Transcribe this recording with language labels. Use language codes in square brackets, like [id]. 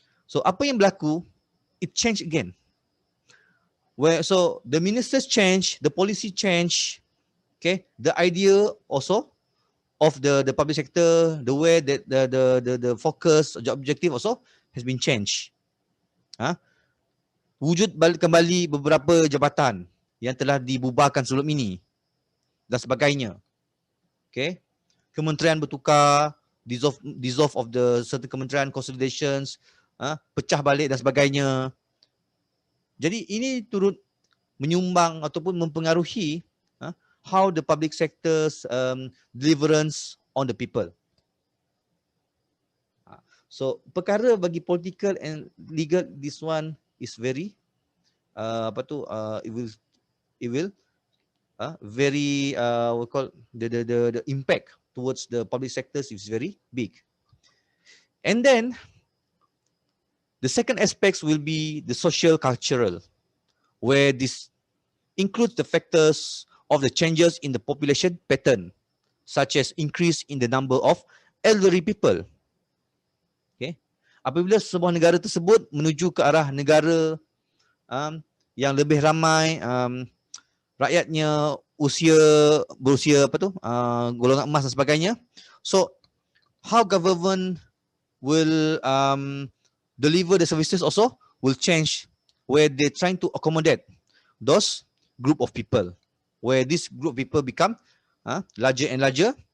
[ms] So apa yang berlaku? [en] It changed again. So the ministers change, the policy change, okay, the idea also of the public sector, the way that the focus, the objective also has been changed. [ms] Wujud balik kembali beberapa jabatan yang telah dibubarkan sebelum ini dan sebagainya. Okay, kementerian bertukar, [en] dissolve of the certain [ms] kementerian consolidations, pecah balik dan sebagainya. Jadi ini turut menyumbang ataupun mempengaruhi [en] how the public sector's deliverance on the people. So [ms] perkara bagi [en] political and legal, this one is very it will very we call the impact towards the public sectors is very big. And then the second aspects will be the social cultural, where this includes the factors of the changes in the population pattern, such as increase in the number of elderly people. [ms] Okay, apabila sebuah negara tersebut menuju ke arah negara yang lebih ramai rakyatnya berusia golongan emas dan sebagainya. [en] So how government will deliver the services also will change, where they're trying to accommodate those group of people, where this group of people become larger and larger.